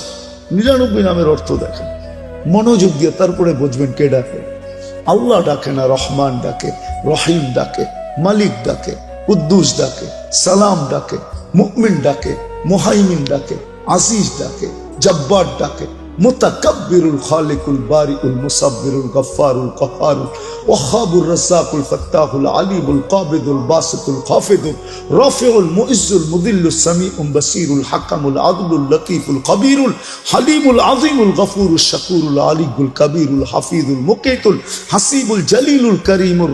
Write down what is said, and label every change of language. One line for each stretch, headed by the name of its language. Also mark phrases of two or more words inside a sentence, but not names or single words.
Bangla: 99 নামের অর্থ দেখেন, মনোযোগ দিয়ে, তারপরে বুঝবেন কে ডাকে। আল্লাহ ডাকে না, রহমান ডাকে, রহিম ডাকে, মালিক ডাকে, কুদ্দুস ডাকে, সালাম ডাকে, মুমিন ডাকে, মুহাইমিন ডাকে, আজিজ ডাকে, জব্বার ডাকে, মুতাকাব্বিরুল খালিকুল বারিউল মুসাব্বিরুল গফফারুল কাহ্হারুল ওয়াহাবুর রাজ্জাকুল ফাত্তাহুল আলিমুল কাবিদুল বাসিতুল খাফিদুল রাফিউল মুইজ্জুল মুদিল্লুস সামিউল বাসিরুল হাকামুল আদলুল লতীফুল কবিরুল হালিমুল আযীমুল গফুরুশ শাকুরুল আলিয়ুল কবিরুল হাফিজুল মুকিতুল হাসিবুল জলিলুল করিমুল